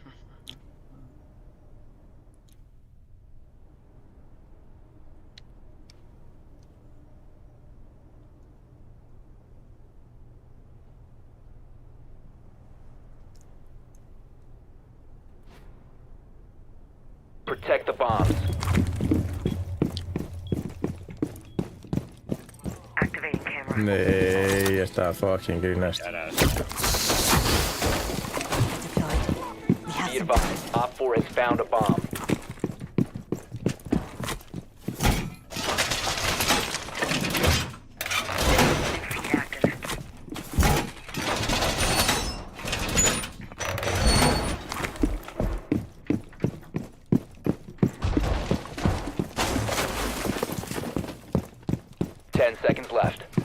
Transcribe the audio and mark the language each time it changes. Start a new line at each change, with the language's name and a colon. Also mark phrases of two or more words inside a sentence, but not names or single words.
English: Protect the bombs. Activating camera.
Icelandic: Nei, ég ætla að fucking grínast.
English: Be advised, Op 4 has found a bomb. Feed active. Seconds left.